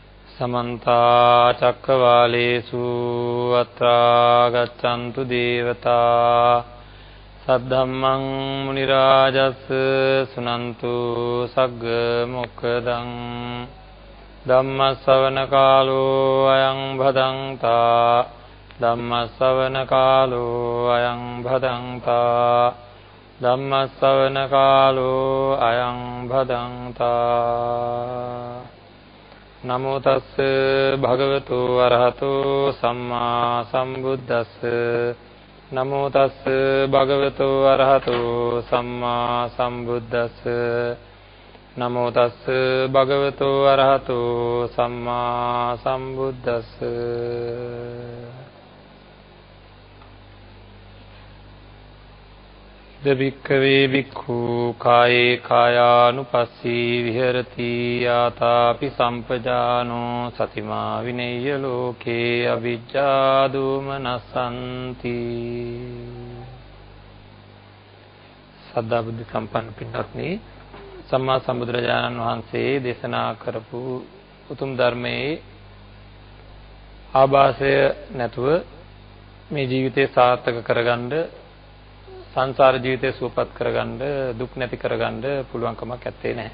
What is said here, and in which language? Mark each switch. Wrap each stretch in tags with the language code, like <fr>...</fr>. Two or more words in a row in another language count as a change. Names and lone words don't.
<pi>समन्ता चक्रवालेषु अत्रा गच्छन्तु देवता सद्धम्मं मुनिराजस् सुनन्तु सग्ग मोक्खदं धम्मश्रवण कालो अयं भदन्ता धम्मश्रवण कालो अयं भदन्ता धम्मश्रवण कालो अयं भदन्ता नमो तस् भगवतो अरहतो सम्मा सम्बुद्धस्स नमो तस् भगवतो अरहतो सम्मा सम्बुद्धस्स नमो तस् भगवतो अरहतो सम्मा सम्बुद्धस्स दभिक्खवे भिक्खु काये कायानुपस्सी विहरति यातापि सम्पजानो सतिमा विनेय्य लोके अविज्जा दोमनस्सन्ति</pi> <si>සද්ධා බුද්ධ සම්පන්න පින්වත්නි සම්මා සම්බුදුරජාණන් වහන්සේ දේශනා කරපු උතුම් ධර්මයේ ආభాසය නැතුව මේ ජීවිතය සාර්ථක කරගන්න සංසාර ජීවිතය සුවපත් කරගන්න දුක් නැති කරගන්න පුළුවන් කමක් නැත්තේ නෑ.</si>